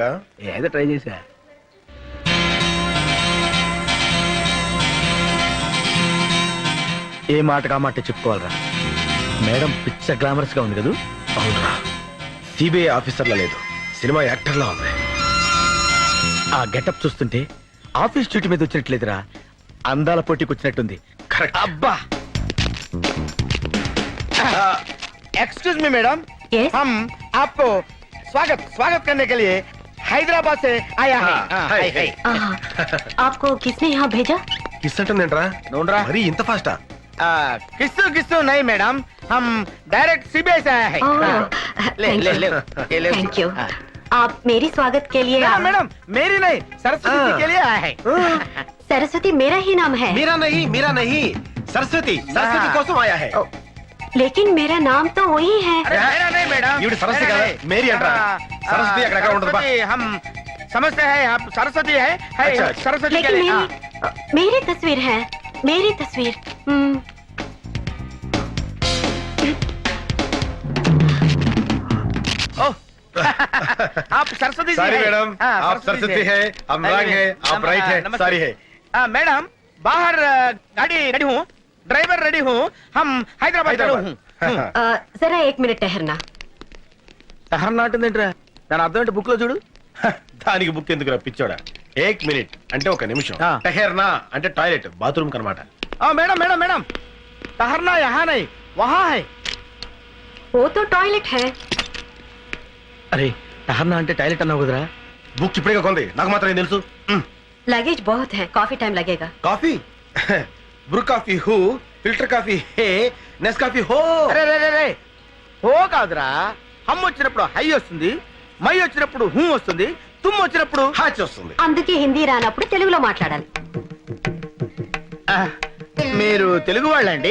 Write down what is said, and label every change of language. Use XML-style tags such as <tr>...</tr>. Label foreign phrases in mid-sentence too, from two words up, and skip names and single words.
<te>ఏదో ట్రై చేశా. ఏ మాట కామాట చెప్పుకోవాలరా. మేడం పిచ్చ గ్లామరస్ గా ఉంది కదా. అవునరా, సిబిఐ ఆఫీసర్లా లేదు, సినిమా యాక్టర్లా ఉంది. ఆ గెటప్ చూస్తుంటే ఆఫీస్ డ్యూటీ మీద వచ్చినట్లేదురా, అందాల పోటీకి వచ్చినట్టుంది. కరెక్ట్. అబ్బా.</te> <en>Excuse me madam, Yes?</en> <hi>हम आपको स्वागत स्वागत करने के लिए हैदराबाद से आया है. हाय, हाय. आपको किसने यहाँ भेजा?</hi> <te>కిస్ అంటుందేంట్రా? नोंडरा మరి ఇంత ఫాస్టా?</te> <hi>किस्सू किस्सू नहीं मैडम, हम डायरेक्ट सीबीआई से आया है. ले ले ले ये ले.</hi> <en>thank you.</en> <hi>आप मेरी स्वागत के लिए मैडम मैडम मेरी नहीं, सरस्वती जी के लिए आया है. सरस्वती मेरा ही नाम है. मेरा नहीं సరస్వతి, సరస్వతి కోసం आया है. लेकिन मेरा नाम तो वही है. अरे मेरा नहीं मैडम,</hi> <te>ఈవిడ సరస్వతి కదా, మేరీ అంటారా? సరస్వతి అక్కడ ఉండదు బా.</te> <hi>हम समझते हैं आप सरस्वती है अच्छा, सरस्वती के लेकिन लिए. मेरी तस्वीर है, मेरी तस्वीर. ओह, आप सरस्वती जी సారీ हैं? మేడం, हाँ, आप सरस्वती है, हम रंग है, आप राइट है. नमस्ते. सारी है. मैडम बाहर गाड़ी रेडी हूँ, ड्राइवर रेडी हूँ, हम हैदराबाद चलो हूँ. जरा 1 मिनट ठहरना.</hi> <te>సహనం నాటుందేంట్రా? దాని అర్థం ఏంటి బుక్ లో చూడు. దానికి బుక్ ఎందుకురా పిచ్చోడా? 1 మినిట్ అంటే 1 నిమిషం. ఆ. టహెర్నా అంటే టాయిలెట్, బాత్రూమ్ కనమాట.</te> <hi>मैडम मैडम मैडम, ठहरना यहाँ नहीं वहाँ है. वो तो टॉयलेट है.</hi> <te>అరే ठहरना అంటే టాయిలెట్ అన్నావు కదరా. బుక్ ఇప్పుడే కొంది, నాకు మాత్రం ఏం తెలుసు.</te> <hi>लगेज बहुत है, काफी टाइम लगेगा. काफ़ी ब्रू कॉफ़ी हूँ, फ़िल्टर कॉफ़ी है, नेस कॉफ़ी हो.</hi> <te>అరే రే రే రే, ఓ కాదురా, హమ్ వచ్చినప్పుడు హై వస్తుంది, మై వచ్చినప్పుడు హూ వస్తుంది, తుమ్ము వచ్చినప్పుడు హాచి వస్తుంది. అందుకే హిందీ రానప్పుడు తెలుగులో మాట్లాడాలి. ఆ, మీరు తెలుగు వాళ్ళండి?</te>